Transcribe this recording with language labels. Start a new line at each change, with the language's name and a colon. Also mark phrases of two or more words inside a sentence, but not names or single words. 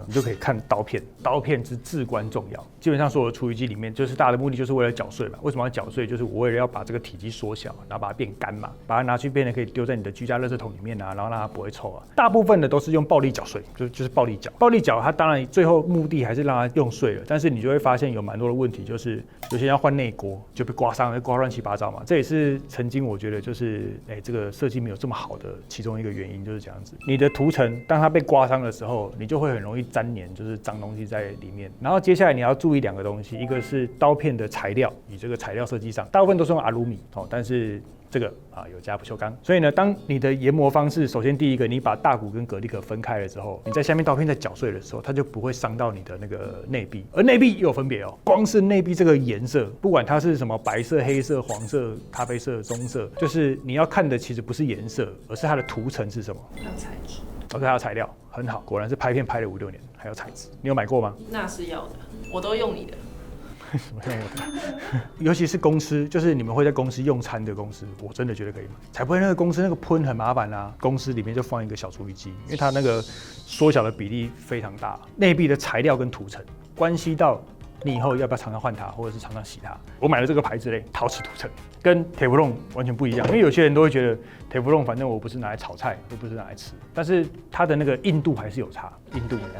Chinese: 你就可以看刀片，刀片是至關重要。基本上所有的廚余機裡面，就是大家的目的就是为了攪碎嘛。為什麼要攪碎？就是我為了要把這個體積縮小，然後把它變乾嘛，把它拿去变得可以丟在你的居家垃圾桶裡面啊，然後讓它不會臭啊。大部分的都是用暴力攪碎，就是暴力攪。暴力攪它當然最後目的還是讓它用碎了，但是你就會發現有蠻多的問題，就是有些人要換內鍋就被刮傷了，刮亂七八糟嘛。這也是曾經我覺得就是這個設計沒有這麼好的其中一個原因就是這樣子。你的塗層當它被刮傷的時候，你就會很容易沾黏，就是髒東西在裡面。然後接下來你要注意2個東西，一個是刀片的材料，以這個材料設計上，大部分都是用阿魯米但是這個有加不鏽鋼，所以呢，當你的研磨方式，首先第一個，你把大骨跟蛤蜊殼分開了之後，你在下面刀片在攪碎的時候，它就不會傷到你的那個內壁，而內壁也有分別哦。光是內壁這個顏色，不管它是什麼白色、黑色、黃色、咖啡色、棕色，就是你要看的其實不是顏色，而是它的塗層是什麼。還有材質。 OK， 還有材料，很好，果然是拍片拍了5、6年，還有材質，你有買過嗎？那是要的，我都用你的。什么用的？尤其是公司，就是你們会在公司用餐的公司，我真的覺得可以買，才不會那個公司那個噴很麻煩啊。公司裡面就放一個小廚餘機，因為它那個縮小的比例非常大，內壁的材料跟塗層關係到你以後要不要常常換它，或者是常常洗它。我買了這個牌子嘞，陶瓷塗層，跟鐵氟龍完全不一樣。因為有些人都會覺得鐵氟龍反正我不是拿來炒菜，又不是拿來吃，但是它的那個硬度還是有差，硬度。